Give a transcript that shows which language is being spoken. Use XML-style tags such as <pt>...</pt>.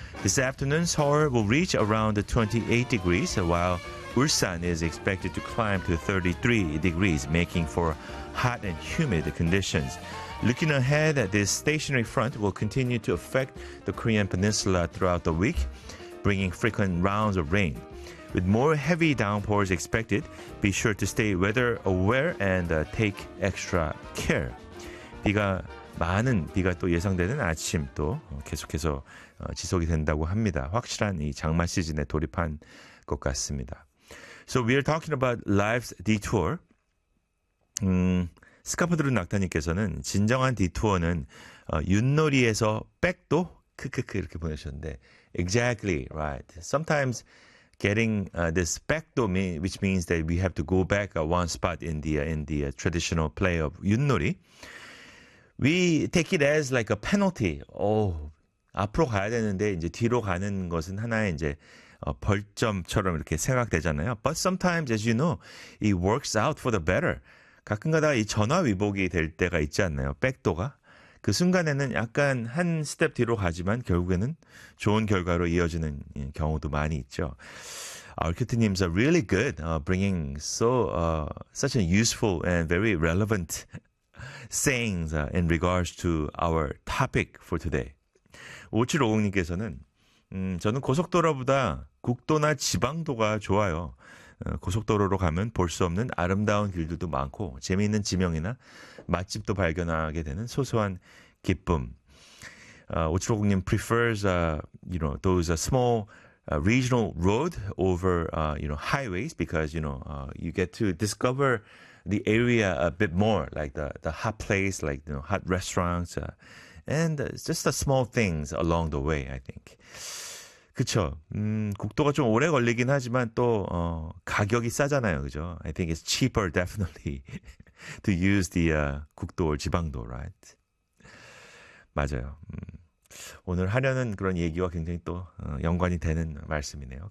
<en>This afternoon, Seoul will reach around 28 degrees, while Ulsan is expected to climb to 33 degrees, making for hot and humid conditions. Looking ahead, this stationary front will continue to affect the Korean Peninsula throughout the week, bringing frequent rounds of rain. With more heavy downpours expected, be sure to stay weather aware and take extra care.</en> <ko>비가 많은 비가 또 예상되는 아침 또 계속해서 지속이 된다고 합니다. 확실한 이 장마 시즌에 돌입한 것 같습니다.</ko> <en>So we are talking about life's detour.</en> <ko>스카프드룬 낙타님께서는 진정한 디투어는 윷놀이에서 백도 크크크 이렇게 보내셨는데</ko> <en>exactly right. Sometimes getting this backdo, which means that we have to go back one spot in the traditional play of 윷놀이. We take it as like a penalty.</en> <ko>Oh, 앞으로 가야 되는데 이제 뒤로 가는 것은 하나의 이제 벌점처럼 이렇게 생각되잖아요.</ko> <en>But sometimes, as you know, it works out for the better.</en> <ko>가끔가다 이 전화 위복이 될 때가 있지 않나요? 백도가 그 순간에는 약간 한 스텝 뒤로 가지만 결국에는 좋은 결과로 이어지는 경우도 많이 있죠.</ko> <en>Our Kitty님's are really good, bringing so such a useful and very relevant sayings in regards to our topic for today.</en> <ko>5750님께서는 저는 고속도로보다 국도나 지방도가 좋아요. 고속도로로 가면 볼 수 없는 아름다운 길들도 많고 재미있는 지명이나 맛집도 발견하게 되는 소소한 기쁨.</ko> <en>5750님 prefers you know those small regional road over you know highways because you know you get to discover the area a bit more, like the hot place, like you know, hot restaurants, and just the small things along the way, I think.</en> <ko>그쵸. 국도가 좀 오래 걸리긴 하지만 또 가격이 싸잖아요, 그죠?</ko> <en>I think it's cheaper, definitely, to use the 국도 or 지방도, right?</en> <ko>맞아요. 오늘 하려는 그런 얘기와 굉장히 또 연관이 되는 말씀이네요.</ko>